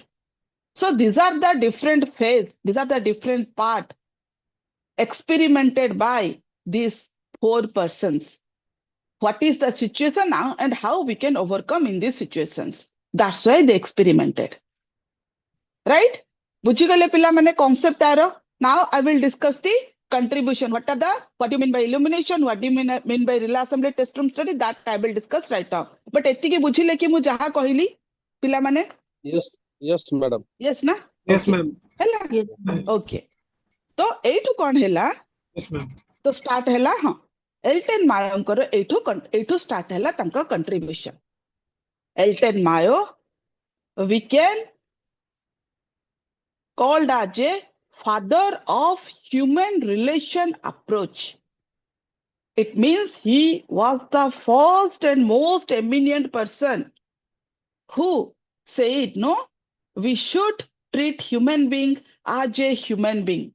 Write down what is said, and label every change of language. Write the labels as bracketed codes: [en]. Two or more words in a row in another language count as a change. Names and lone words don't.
[en] So these are the different phase, these are the different part experimented by these 4 persons. What is the situation now and how we can overcome in these situations? That's why they experimented. Right? [or] ବୁଝିଗଲେ ପିଲା ମାନେ concept ଆରୋ. [en] Now I will discuss the contribution. What do you mean by illumination? What do you mean by relay assembly test room study? That I will discuss right now. [or] But ଏତିକି ବୁଝିଲେ କି ମୁ ଯାହା କହିଲି ପିଲା ମାନେ? [en] Yes madam. Yes na? Yes, Okay. ma'am. [or] Hela? [en] Yes. [or] Okay. ତୋ ଏଠୁ କୋନ ହେଲା? [en] Yes, ma'am. [or] ତୋ ଷ୍ଟାର୍ଟ ହେଲା ହାଁ Elton Mayo ଏଠୁ ଷ୍ଟାର୍ଟ ହେଲା ତାଙ୍କ କଣ୍ଟ୍ରିବ୍ୟୁସନ. [en] Elton Mayo we can called as a father of human relation approach. It means he was the first and most eminent person who said, no, we should treat human being as a human being.